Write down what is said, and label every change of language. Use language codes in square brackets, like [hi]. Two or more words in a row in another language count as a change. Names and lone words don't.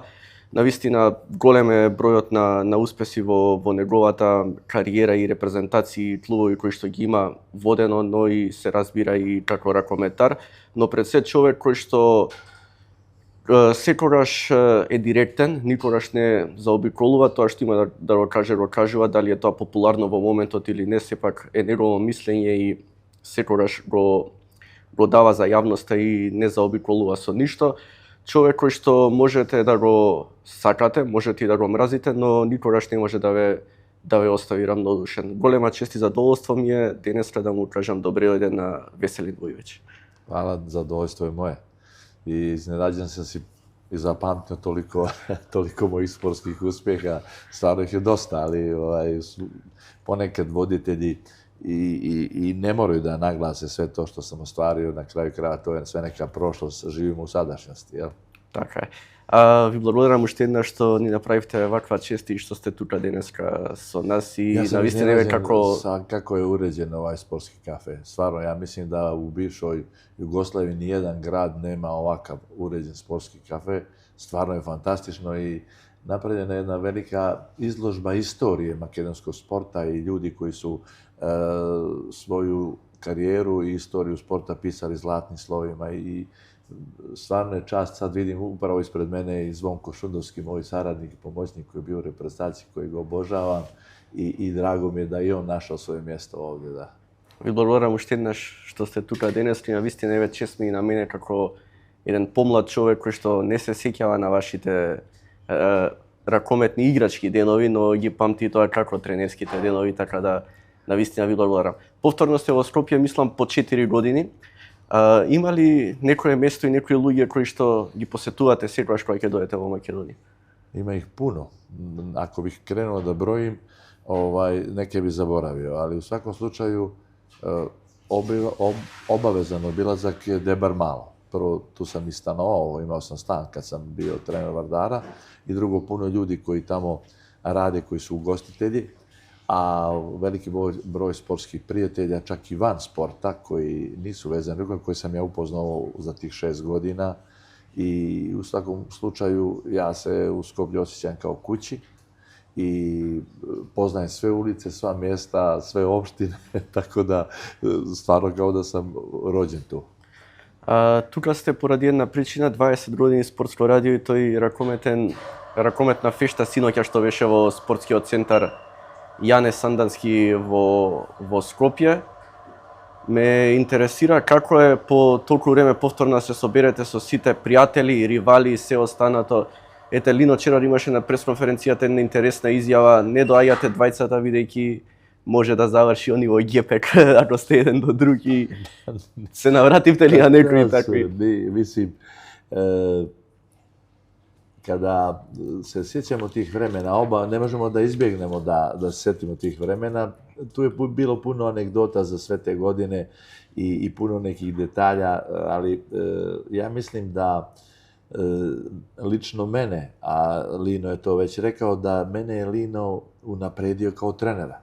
[mk] Навистина голем е бројот на успеси во неговата кариера и репрезентации и клубови кои што ги има водено, но и се разбира и како ракометар, но пред се човек кој што секогаш е директен, никогаш не заобиколува тоа што има да го кажува, дали е тоа популарно во моментот или не, сепак е негово мислење и секогаш го дава за јавноста и не заобиколува со ништо. Човек кој што можете да го сакате, можете и да го мразите, но никогаш не може да ве остави рамнодушен. Голема чест и задоволство ми е денес да му кажам добре дојде на Веселин Војовиќ. [sr] Hvala, zadovoljstvo je moje. I iznenađen sam si i zapamtio toliko mojih sportskih uspjeha. Stvarno ih je dosta, ali ponekad voditelji i ne moraju da naglase sve to što sam ostvario. Na kraju kraja to je sve neka prošlost, živimo u sadašnjosti. Jel? [mk] Така е. Ви благодарам уште еднаш што ни направивте ваква чест и што сте тука денеска со нас и навистина е [sr] kako je uređen ovaj sportski kafe. Stvarno, ja mislim da u bivšoj Jugoslaviji nijedan grad nema ovakav uređen sportski kafe. Stvarno je fantastično i napravljena je jedna velika izložba istorije makedonskog sporta i ljudi koji su svoju karijeru i istoriju sporta pisali zlatnim slovima i stvarno je čast, sad vidim upravo ispred mene i Zvonko Šundovski, moj saradnik i pomoćnik koji je bio u reprezentaciji, koji ga obožavam i drago mi je da i on našao svoje mjesto ovdje. Da. [mk] Ви благодарам уште еднаш што сте тука денес, и навистина е чест ми и на мене како еден помлад човек кој што не се сеќава на вашите ракометни играчки денови, но ги памти тоа како тренерските денови, така да навистина ви благодарам. Повторно сте во Скопје, мислам, по 4 години. Има ли некое место и некои луѓе кои што ги посетувате секогаш кога ќе дојдете во Македонија? [sr] Ima ih puno. Ako bih krenuo da brojim, neke bi zaboravio, ali u svakom slučaju obavezan obilazak je Debar Malo. Prvo, tu sam i stanovao, imao sam stan kad sam bio trener Vardara i drugo, puno ljudi koji tamo rade, koji su ugostitelji, a veliki broj sportskih prijatelja, čak i van sporta, koji nisu vezani drugom, koji sam ja upoznao za tih 6 godina i u svakom slučaju ja se u Skoplju osjećam kao kući i poznajem sve ulice, sva mjesta, sve opštine, tako da stvarno kao da sam rođen tu. [mk] Тука сте поради една причина, 20 години спортско радио и тој ракометна фешта синоќа што беше во спортскиот центар Јане Сандански во Скопје. Ме интересира како е по толку време повторно се соберете со сите пријатели, ривали и се останато. Ете, Лино Черар имаше на пресконференцијата една интересна изјава, не доаѓате двајцата бидејќи може да заврши они во ГПК, ако сте еден до друг и се навративте ли на некои такви? [sr] Mislim, kada se sjećamo tih vremena, ne možemo da izbjegnemo da se sjetimo tih vremena. Tu je bilo puno anegdota za sve te godine i puno nekih detalja, ali ja mislim da lično mene, a Lino je to već rekao, da mene je Lino unapredio kao trenera.